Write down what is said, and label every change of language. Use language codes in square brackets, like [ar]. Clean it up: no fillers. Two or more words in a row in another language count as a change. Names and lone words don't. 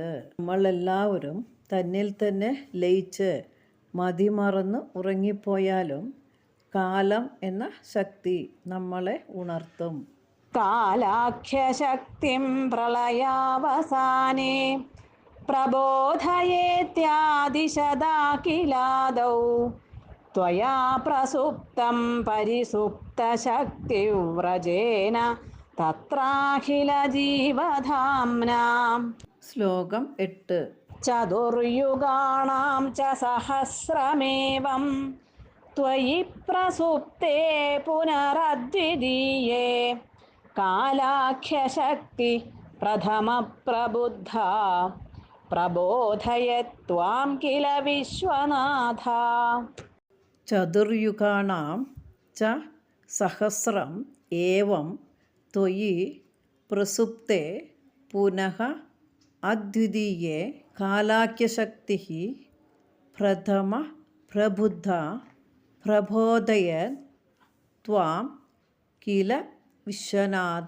[ml] നമ്മളെല്ലാവരും തന്നിൽ തന്നെ ലയിച്ച് മതിമറന്ന് ഉറങ്ങിപ്പോയാലും കാലം എന്ന ശക്തി നമ്മളെ ഉണർത്തും. [sa] കാലാഖ്യശക്തിം പ്രളയാവസാനേ പ്രബോധയേത്യാദിശദാഖിലാദൗ त्वया प्रसुप्तं परिसुप्तशक्तिव्रजेन तत्राखिलजीवधाम्ना [ml] ശ്ലോകം 8. [sa] चतुर्युगाणां च सहस्रमेवं त्वयि प्रसुप्ते पुनरद्वितीये कालाख्यशक्ति प्रथमप्रबुद्धा प्रबोधयत्वां किल विश्वनाथ ചതുർയുഗാണാം ച സഹസ്രം ഏവം ത്വയി പ്രസുപ്തേ പുനഃ അദ്വിതീയേ കാലാഖ്യശക്തിഃ പ്രഥമ പ്രബുദ്ധ പ്രബോധയത് ത്വാം കില വിശ്വനാഥ.